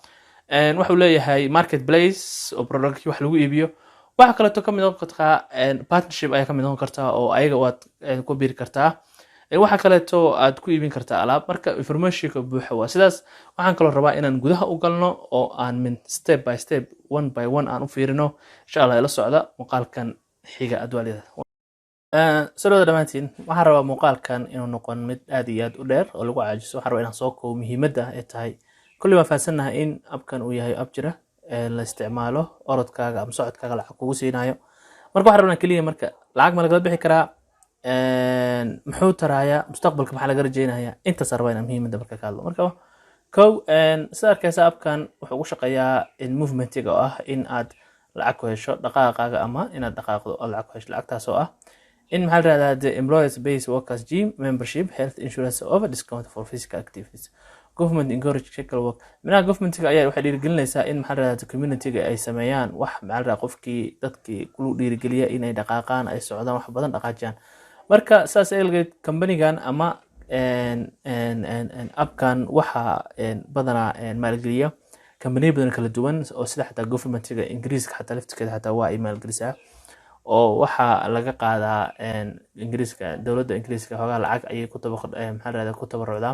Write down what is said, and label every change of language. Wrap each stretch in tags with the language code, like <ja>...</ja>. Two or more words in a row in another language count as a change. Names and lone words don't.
<so>wuxuu leeyahay marketplace oo product wax lagu iibiyo. waxa kale oo ka mid noqon kartaa partnership ayaa ka mid noqon kartaa oo ayaga waad ku biiri kartaa. waxa kale oo aad ku iibin kartaa alaab. marka information-ka buuxa waa sidaas. waxaan kaloo rabaa inaan gudaha u galno oo aan min</so> <en>step by step, one by one</en> <so>aan u fiirino</so> <ar>insha Allah.</ar> <so>ila socda muuqaalkan xiga adwaalida. Soo dhamaantiin waxaan rabaa muuqaalkan inuu noqon mid aad iyo aad u dheer oo lagu caajiso. waxaan rabaa inaan soo koobo muhiimadda ay tahay. kulli waan fahamsanahay in abkan uu yahay ab jira la isticmaalo orodkaaga ama socodkaaga lacag kugu siinayo. marka waxaan rabnaa keliya marka lacag ma lagala bixi karaa, muxuu tarayaa mustaqbalka, maxaa laga rajeynayaa, intaas rabaa inaan muhiimadda marka ka hadlo. marka kow, sida arkaysa abkan wuxuu ugu shaqeeyaa in movementiga oo ah in aad lacag ku hesho dhaqaaqaaga ama inaad dhaqaaqdo oo lacag ku hesho. lacagtaas oo ah in maxaa la yirahdaa</so> <en>the employers base workers gym membership health insurance over discount for physical activities. government encourage physical work.</en> <so>Minaha governmentiga ayaa waxay dhiirigelinaysaa in maxaa la yirahdaa communityga ay sameeyaan wax maxaa la yirahdaa qofkii dadkii ku dhiirigeliya inay dhaqaaqaan, ay socdaan, wax badan dhaqaajiyaan. marka saas eegay company-gan ama abkan waxa badanaa maalgeliya company badan kala duwan oo sida xataa governmentiga Ingiriiska xataa laftigeeda xataa waa ay maalgelisaa oo waxa laga qaadaa Ingiriiska, dowladda Ingiriiska hoogaa lacag ayay ku maxaa la yirahdaa ku tabarucdaa.</so>